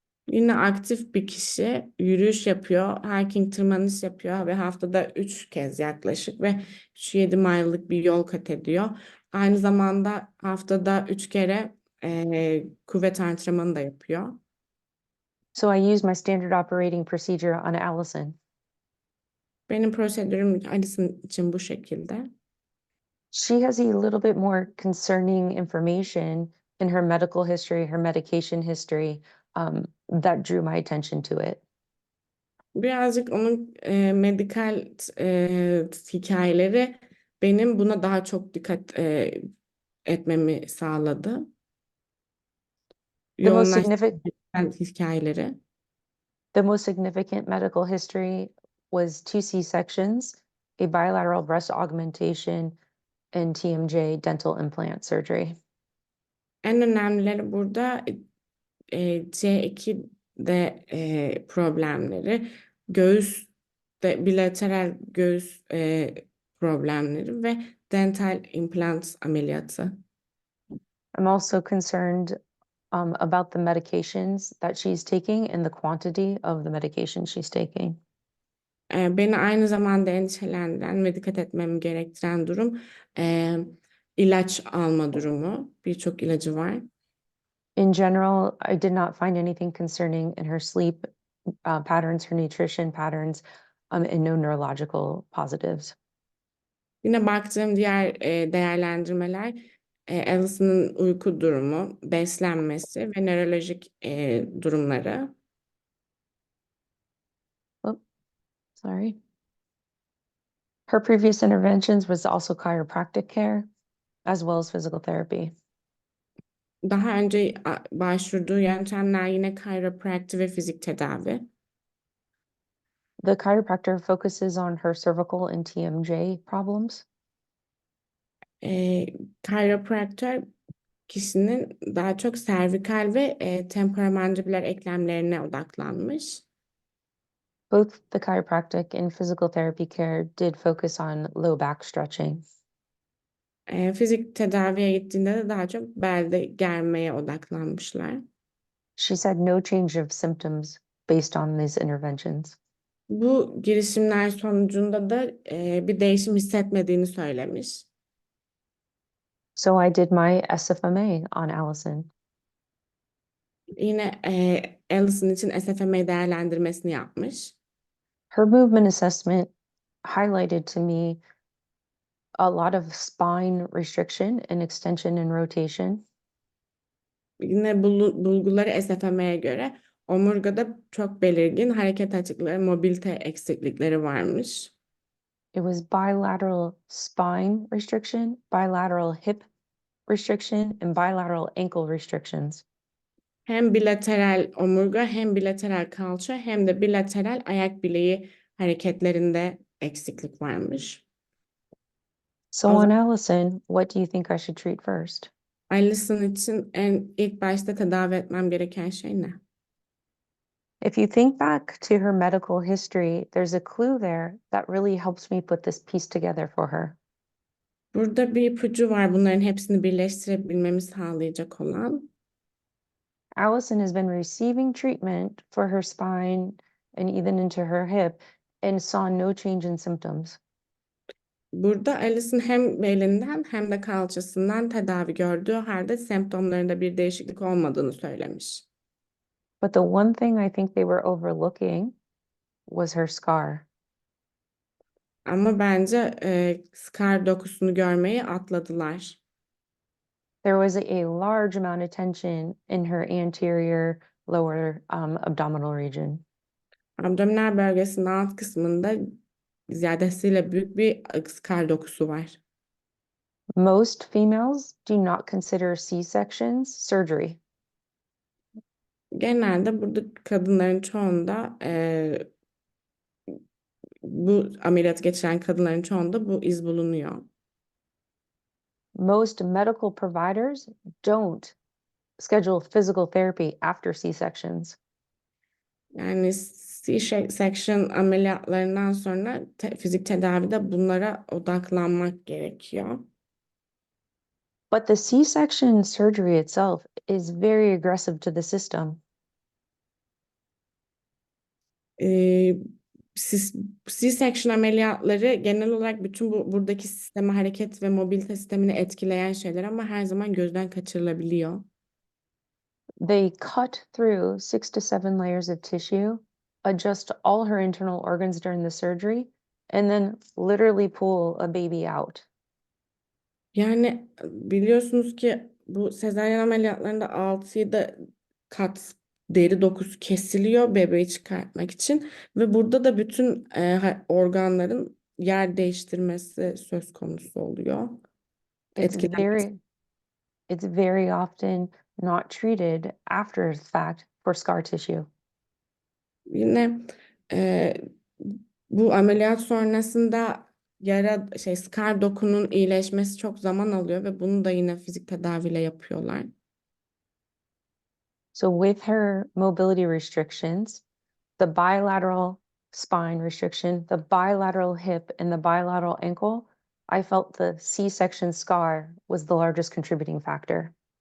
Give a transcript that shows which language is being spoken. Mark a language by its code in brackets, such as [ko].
[tr] Yine aktif bir kişi yürüyüş yapıyor, hiking tırmanış yapıyor ve haftada 3 kez yaklaşık ve 3-7 mile'lık bir yol kat ediyor. Aynı zamanda haftada 3 kere kuvvet antrenmanı da yapıyor. [en] So I used my standard operating procedure on Allison. [tr] Benim prosedürüm Alison için bu şekilde. [en] She has a little bit more concerning information in her medical history, her medication history, that drew my attention to it. [tr] Birazcık onun medikal hikayeleri benim buna daha çok dikkat etmemi sağladı. [en] The most significant [tr] Yoğunlaştırılan hikayeleri. [en] The most significant medical history was 2 C-sections, a bilateral breast augmentation, and TMJ dental implant surgery. [tr] En önemlileri burada C2'de problemleri, göğüste bilateral göğüs problemleri ve dental implant ameliyatı. [en] I'm also concerned about the medications that she's taking and the quantity of the medication she's taking. [tr] Beni aynı zamanda endişelendiren ve dikkat etmem gerektiren durum ilaç alma durumu. Birçok ilacı var. [en] In general, I did not find anything concerning in her sleep patterns, her nutrition patterns, and no neurological positives. [tr] Yine baktığım diğer değerlendirmeler Alison'ın uyku durumu, beslenmesi ve nörolojik durumları. [en] Oh, sorry. Her previous interventions was also chiropractic care, as well as physical therapy. [tr] Daha önce başvurduğu yöntemler yine chiropractic ve fizik tedavi. [en] The chiropractor focuses on her cervical and TMJ problems. [tr] Chiropractor kişinin daha çok servikal ve temporomandibular eklemlerine odaklanmış. [en] Both the chiropractic and physical therapy care did focus on low back stretching. [tr] Fizik tedaviye gittiğinde de daha çok belde germeye odaklanmışlar. [en] She said no change of symptoms based on these interventions. [tr] Bu girişimler sonucunda da bir değişim hissetmediğini söylemiş. [en] So I did my SFMA on Allison. [tr] Yine Alison için SFMA değerlendirmesini yapmış. [en] Her movement assessment highlighted to me a lot of spine restriction and extension and rotation. [tr] Yine bulguları SFMA'ya göre omurgada çok belirgin hareket açıklığı, mobilite eksiklikleri varmış. [en] It was bilateral spine restriction, bilateral hip restriction, and bilateral ankle restrictions. [tr] Hem bilateral omurga, hem bilateral kalça, hem de bilateral ayak bileği hareketlerinde eksiklik varmış. [en] So [tr] O [en] on [tr] zaman [en] Allison, what do you think I should treat first? [tr] Alison için ilk başta tedavi etmem gereken şey ne? [en] If you think back to her medical history, there's a clue there that really helps me put this piece together for her. [tr] Burada bir ipucu var bunların hepsini birleştirebilmemi sağlayacak olan. [en] Allison has been receiving treatment for her spine and even into her hip and saw no change in symptoms. [tr] Burada Alison hem belinden hem de kalçasından tedavi gördüğü halde semptomlarında bir değişiklik olmadığını söylemiş. [en] But the one thing I think they were overlooking was her scar. [tr] Ama bence scar dokusunu görmeyi atladılar. [en] There was a large amount of tension in her anterior lower abdominal region. [tr] Abdominal bölgesinin alt kısmında ziyadesiyle büyük bir scar dokusu var. [en] Most females do not consider C-sections surgery. [tr] Genelde burada kadınların çoğunda bu ameliyat geçiren kadınların çoğunda bu iz bulunuyor. [en] Most medical providers don't schedule physical therapy after C-sections. [tr] Yani C-section ameliyatlarından sonra fizik tedavide bunlara odaklanmak gerekiyor. [en] But the C-section surgery itself is very aggressive to the system. [tr] Ee, C-section ameliyatları genel olarak bütün buradaki sistemi, hareket ve mobilite sistemini etkileyen şeyler ama her zaman gözden kaçırılabiliyor. [en] They cut through 6 to 7 layers of tissue, adjust all her internal organs during the surgery, and then literally pull a baby out. [tr] Yani biliyorsunuz ki bu sezaryen ameliyatlarında 6-7 kat deri dokusu kesiliyor bebeği çıkartmak için ve burada da bütün organların yer değiştirmesi söz konusu oluyor. [en] It's [tr] Etkilenmesi. [en] it's very often not treated after the fact for scar tissue. [tr] Yine e, bu ameliyat sonrasında scar dokunun iyileşmesi çok zaman alıyor ve bunu da yine fizik tedaviyle yapıyorlar. [en] So with her mobility restrictions, the bilateral spine restriction, the bilateral hip, and the bilateral ankle, I felt the C-section scar was the largest contributing factor.